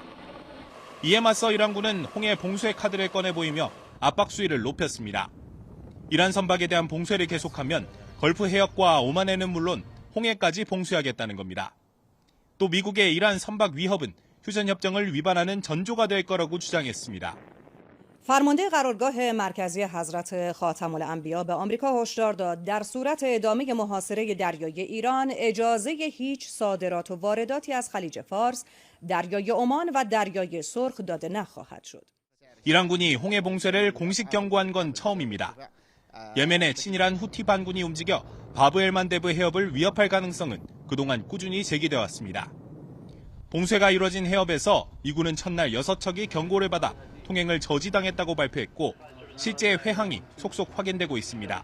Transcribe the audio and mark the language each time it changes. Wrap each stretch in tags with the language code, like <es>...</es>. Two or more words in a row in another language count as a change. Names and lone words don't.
<ko>이에 맞서 이란군은 홍해 봉쇄 카드를 꺼내 보이며 압박 수위를 높였습니다. 이란 선박에 대한 봉쇄를 계속하면 걸프 해역과 오만에는 물론 홍해까지 봉쇄하겠다는 겁니다. 또 미국의 이란 선박 위협은 휴전협정을 위반하는 전조가 될 거라고 주장했습니다.</ko> <fa>فرمانده قرارگاه مرکزی حضرت خاتم الانبیا به آمریکا هشدار داد در صورت ادامه محاصره دریای ایران اجازه هیچ صادرات و وارداتی از خلیج فارس، دریای عمان و دریای سرخ داده نخواهد شد.</fa> <ko>이란군이 홍해 봉쇄를 공식 경고한 건 처음입니다. 예멘의 친이란 후티 반군이 움직여 바브엘만데브 해협을 위협할 가능성은 그동안 꾸준히 제기돼 왔습니다. 봉쇄가 이뤄진 해협에서 미군은 첫날 6척이 경고를 받아 통행을 저지당했다고 발표했고 실제 회항이 속속 확인되고 있습니다.</ko>